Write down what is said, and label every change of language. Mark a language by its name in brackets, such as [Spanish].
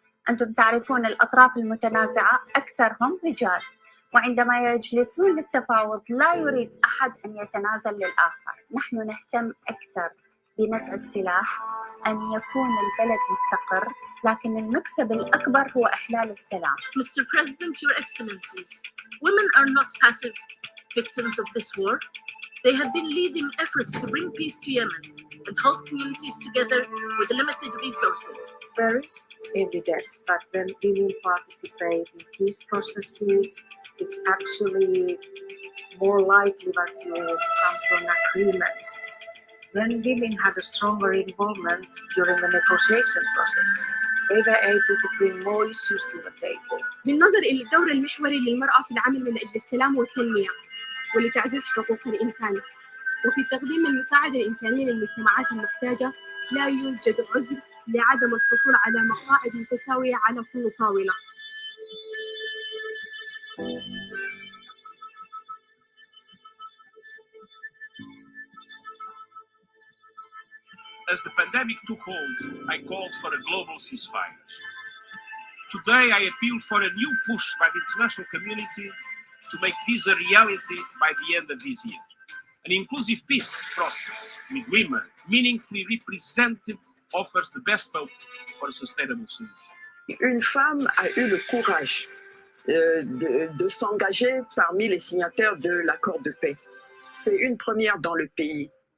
[Arabic] أنتم تعرفون الأطراف المتنازعة أكثرهم رجال، وعندما يجلسون للتفاوض لا يريد أحد أن يتنازل للآخر. نحن نهتم أكثر بنزع السلاح، أن يكون البلد مستقر، لكن المكسب الأكبر هو إحلال السلام. [English] Mr. President, Your Excellencies, women are not passive victims of this war. They have been leading efforts to bring peace to Yemen and hold communities together with limited resources. There is evidence that when women participate in peace processes, it's actually more likely that you come to an agreement. When women had a stronger involvement during the negotiation process, they were able to bring more issues to the table. [Arabic] بالنظر إلى الدور المحوري للمرأة في العمل من أجل السلام والتنمية ولتعزيز حقوق الإنسان وفي تقديم المساعدة الإنسانية للمجتمعات المحتاجة، لا يوجد عذر لعدم الحصول على مقاعد متساوية على كل طاولة. [English] As the pandemic took hold, I called for a global ceasefire. Today, I appeal for a new push by the international community to make this a reality by the end of this year. An inclusive peace process with women meaningfully represented offers the best hope for a sustainable solution. [French] Une femme a eu le courage de s'engager parmi les signataires de l'accord de paix. C'est une première dans le pays.